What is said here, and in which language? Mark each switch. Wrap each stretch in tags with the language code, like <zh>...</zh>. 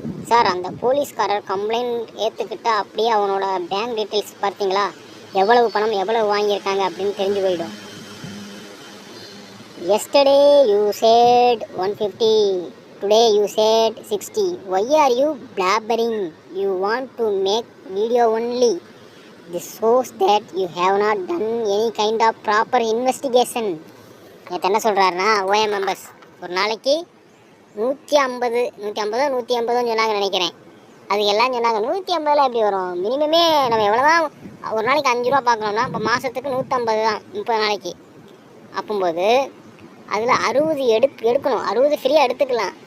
<ta>Sir, அந்த போலீஸ்காரர் complaint ஏற்றுக்கிட்டா அப்படியே அவனோட பேங்க் டீட்டெயில்ஸ் பார்த்தீங்களா, எவ்வளவு பணம் எவ்வளவு வாங்கியிருக்காங்க அப்படின்னு தெரிஞ்சு போயிடும்.</ta> <en>Yesterday you said 150, today you said 60. Why are you blabbering? You want to make video only. This shows that you have not done any kind of proper investigation.</en> <ta>நேற்று என்ன சொல்கிறாருன்னா, ஓஎம் மெம்பர்ஸ் ஒரு நாளைக்கு 150 சொன்னாங்க நினைக்கிறேன். அது எல்லாம் சொன்னாங்க 150 எப்படி வரும்? மினிமமே நம்ம எவ்வளோ தான் ஒரு நாளைக்கு 5 ரூபா பார்க்கணும்னா இப்போ மாதத்துக்கு 150 தான் 30 நாளைக்கு. அப்போது அதில் 60 எடுக்கணும். 60 ஃப்ரீயாக எடுத்துக்கலாம்.</ta>